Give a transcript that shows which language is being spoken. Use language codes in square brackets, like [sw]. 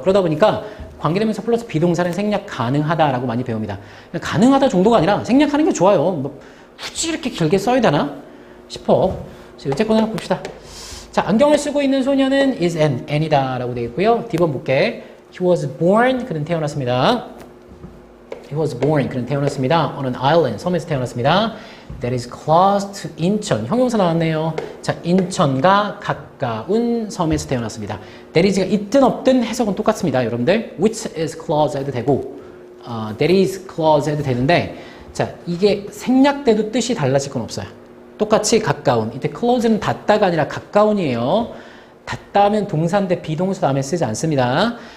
[ko] 그러다 보니까 관계대명사 플러스 비동사는 생략 가능하다라고 많이 배웁니다. 가능하다 정도가 아니라 생략하는 게 좋아요. 굳이 이렇게 길게 써야 되나 싶어. 어쨌거나 봅시다. 자, 안경을 쓰고 있는 소녀는 [en] is an [ko] 이다 라고 되어 있고요. D번 볼게. [en] He was born, [ko] 그는 태어났습니다. [en] He was born, 그는 태어났습니다. On an island, [ko] 섬에서 태어났습니다. [en] That is close to 인천. [ko] 형용사 나왔네요. 자, 인천과 가까운 섬에서 태어났습니다. [en] That is [ko] 가 있든 없든 해석은 똑같습니다. 여러분들. [en] Which is close [ko] 해도 되고, [en] that is close [ko] 해도 되는데, 자, 이게 생략돼도 뜻이 달라질 건 없어요. 똑같이 가까운. 이때 close는 닿다가 아니라 가까운이에요. 닿다 하면 동사인데 비동사 다음에 쓰지 않습니다.